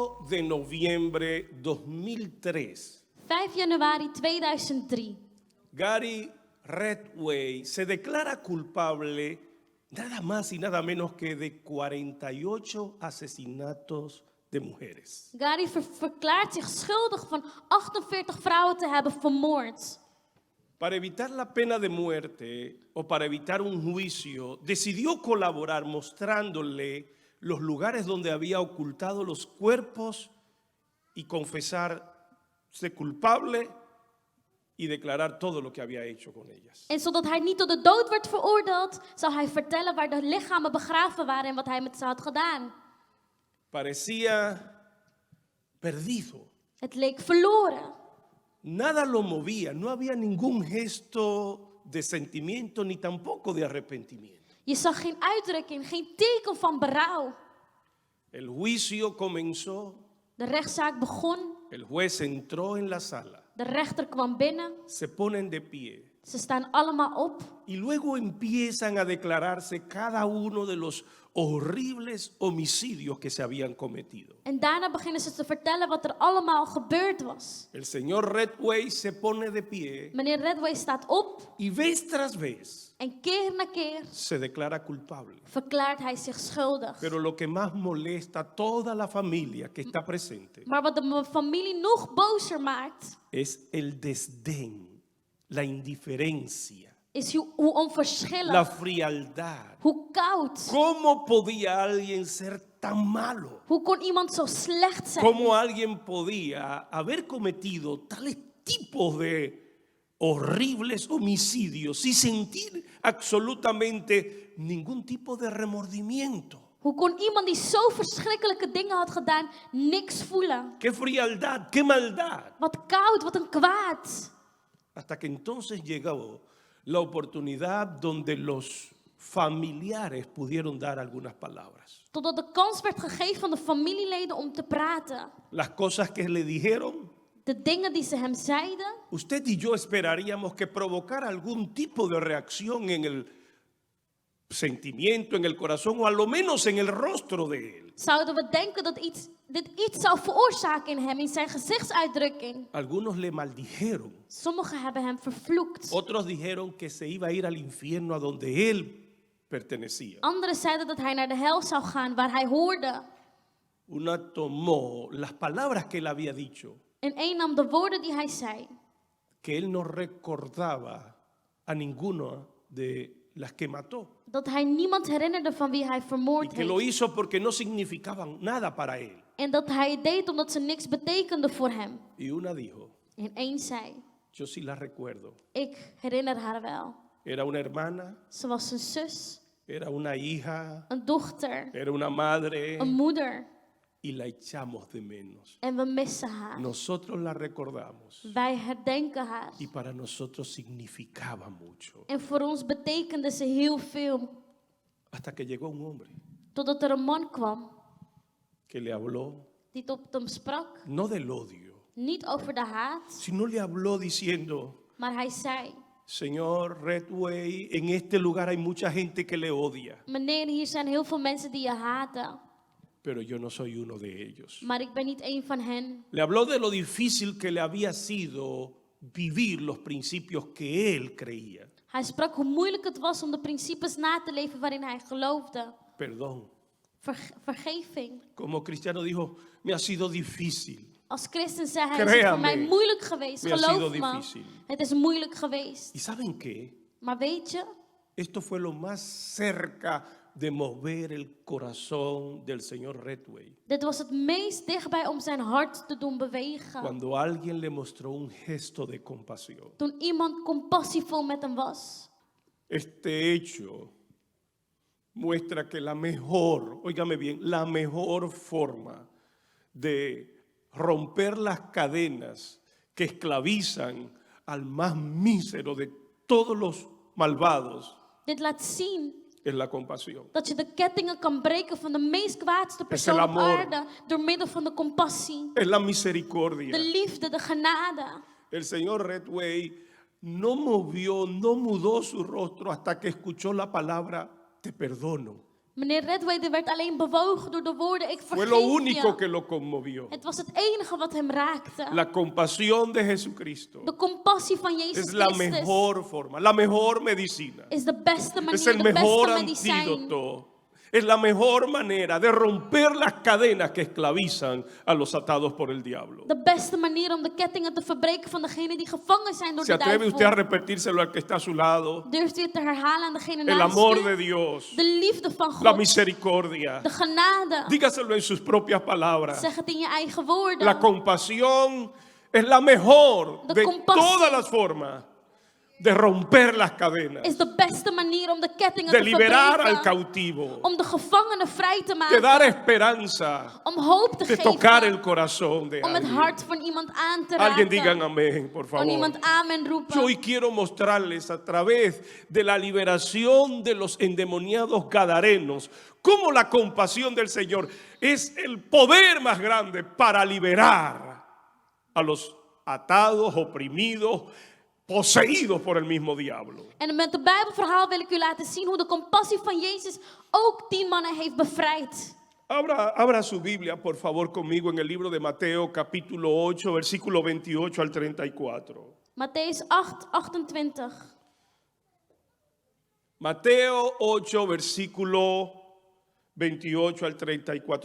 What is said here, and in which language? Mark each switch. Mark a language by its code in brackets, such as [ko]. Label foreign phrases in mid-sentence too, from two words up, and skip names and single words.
[es] de noviembre 2003, [nl] 5 januari 2003. [es] Gary Ridgway se declara culpable nada más y nada menos que de 48 asesinatos de mujeres. [nl] Gary verklaart zich schuldig van 48 vrouwen te hebben vermoord. [es] Para evitar la pena de muerte o para evitar un juicio, decidió colaborar mostrándole los lugares donde había ocultado los cuerpos y confesarse culpable y declarar todo lo que había hecho con ellas. [nl] En zodat hij niet tot de dood werd veroordeeld, zou hij vertellen waar de lichamen begraven waren en wat hij met ze had gedaan. [es] Parecía perdido. [nl] Het leek verloren. [es] Nada lo movía, no había ningún gesto de sentimiento ni tampoco de arrepentimiento. [nl] Je zag geen uitdrukking, geen teken van berouw. [es] El juicio comenzó, [nl] De rechtszaak begon, [es] el juez entró en la sala, [nl] de rechter kwam binnen, [es] se ponen de pie [nl] ze staan allemaal op. [es] y luego empiezan a declararse cada uno de los horribles homicidios que se habían cometido. [nl] En daarna beginnen ze te vertellen wat er allemaal gebeurd was. [es] El señor Ridgway se pone de pie [nl] Meneer Ridgway staat op [es] y vez tras vez [nl] en keer na keer [es] se declara culpable. [nl] verklaart hij zich schuldig. [es] Pero lo que más molesta a toda la familia que está presente [nl] Maar wat de familie nog bozer maakt, [es] es el desdén, la indiferencia, [nl] is hoe onverschillig, [es] la frialdad. [nl] hoe koud. [es] ¿Cómo podía alguien ser tan malo? [nl] Hoe kon iemand zo slecht zijn? [es] ¿Cómo alguien podía haber cometido tales tipos de horribles homicidios y sentir absolutamente ningún tipo de remordimiento? [nl] Hoe kon iemand die zo verschrikkelijke dingen had gedaan, niks voelen? [es] ¡Qué frialdad, qué maldad! [nl] Wat koud, wat een kwaad. [es] Hasta que entonces llegó la oportunidad donde los familiares pudieron dar algunas palabras. [nl] Totdat de kans werd gegeven aan de familieleden om te praten. [es] Las cosas que le dijeron, [nl] De dingen die ze hem zeiden, [es] usted y yo esperaríamos que provocara algún tipo de reacción en el sentimiento, en el corazón o a lo menos en el rostro de él. [nl] zouden we denken dat dit iets zou veroorzaken in hem, in zijn gezichtsuitdrukking. [es] Algunos le maldijeron, [nl] Sommigen hebben hem vervloekt. [es] otros dijeron que se iba a ir al infierno a donde él pertenecía. [nl] Anderen zeiden dat hij naar de hel zou gaan waar hij hoorde. [es] Una tomó las palabras que él había dicho, [nl] En één nam de woorden die hij zei. [es] que él no recordaba a ninguna de las que mató. [nl] Dat hij niemand herinnerde van wie hij [es] Y [nl] vermoord [es] que lo [nl] heeft. [es] hizo porque no significaban nada para él. [nl] En dat hij het deed omdat ze niks betekenden voor hem. [es] Y una dijo, [nl] En één zei, [es] yo sí la recuerdo. [nl] ik herinner haar wel. [es] Era una hermana, [nl] Ze was een zus, [es] era una hija, [nl] een dochter, [es] era una madre [nl] een moeder. [es] y la echamos de menos. [nl] En we missen haar. [es] Nosotros la recordamos [nl] Wij herdenken haar. [es] y para nosotros significaba mucho. [nl] En voor ons betekende ze heel veel. [es] Hasta que llegó un hombre [nl] Totdat er een man kwam [es] que le habló [nl] die tot hem sprak. [es] no del odio, [nl] Niet over de haat, [es] sino le habló diciendo, [nl] maar hij zei, [es] Señor Ridgway, en este lugar hay mucha gente que le odia, [nl] meneer, hier zijn heel veel mensen die je haten. [es] pero yo no soy uno de ellos. [nl] Maar ik ben niet één van hen. [es] Le habló de lo difícil que le había sido vivir los principios que él creía. [nl] Hij sprak hoe moeilijk het was om de principes na te leven waarin hij geloofde. [es] Perdón. [nl] Vergeving. [es] Como cristiano dijo, me ha sido difícil. [nl] Als christen zei hij, het is voor mij moeilijk geweest. [es] Me ha [nl] Geloof [es] sido [nl] me, [es] difícil. [nl] het is moeilijk geweest. [es] ¿Y saben qué? [nl] Maar weet je, [es] Esto fue lo más cerca de mover el corazón del señor Ridgway. [nl] dit was het meest dichtbij om zijn hart te doen bewegen. [es] Cuando alguien le mostró un gesto de compasión. [nl] Toen iemand compassievol met hem was. [es] Este hecho muestra que la mejor, óigame bien, la mejor forma de romper las cadenas que esclavizan al más mísero de todos los malvados [nl] Dit laat zien [es] es la compasión. [nl] dat je de kettingen kan breken van de meest kwaadste persoon op [es] amor. [nl] aarde door middel van de compassie, [es] Es la misericordia. [nl] de liefde, de genade. [es] El señor Ridgway no movió, no mudó su rostro hasta que escuchó la palabra te perdono. [nl] Meneer Redway werd alleen bewogen door de woorden, ik [es] Fue lo [nl] vergeef [es] único [nl] je. [es] que lo conmovió. [nl] Het was het enige wat hem raakte. [es] La compasión de Jesucristo [nl] De compassie van Jezus [es] es la [nl] Christus [es] mejor forma, la mejor medicina. [nl] is de beste [es] Es [nl] manier, [es] el [nl] de [es] mejor [nl] beste medicijn. [es] antídoto. Es la mejor manera de romper las cadenas que esclavizan a los atados por el diablo. [nl] De beste manier om de kettingen te verbreken van degenen die gevangen zijn door [es] ¿Se [nl] de [es] atreve usted a [nl] duivel. [es] repetírselo al que está a su lado? [nl] Durft u het te herhalen aan degene [es] El [nl] naast [es] amor [nl] u? [es] de Dios, [nl] De liefde van [es] la [nl] God, [es] misericordia. [nl] de genade. [es] Dígaselo en sus propias palabras. [nl] Zeg het in je eigen woorden. [es] La compasión es la mejor [nl] De [es] de [nl] compasión. [es] todas las formas de romper las cadenas, [nl] Is de beste manier om de kettingen [es] de [nl] te [es] liberar al [nl] verbreken. [es] cautivo, [nl] Om de gevangenen vrij te [es] de [nl] maken. [es] dar esperanza, [nl] Om hoop te [es] de tocar el [nl] geven. [es] corazón de [nl] Om het [es] alguien. [nl] hart van iemand aan te [es] Alguien digan [nl] raken. [es] amén, por [nl] Kan [es] favor. [nl] iemand amen roepen. [es] Yo hoy quiero mostrarles a través de la liberación de los endemoniados gadarenos cómo la compasión del Señor es el poder más grande para liberar a los atados, oprimidos, poseídos por el mismo diablo. [nl] En met het Bijbelverhaal wil ik u laten zien hoe de compassie van Jezus ook 10 mannen heeft bevrijd. [es] Abra su Biblia, por favor, conmigo en el libro de Mateo, capítulo 8, versículo 28 al 34. [nl] Matthäus 8, 28. [es] Mateo 8, versículo 28 al 34.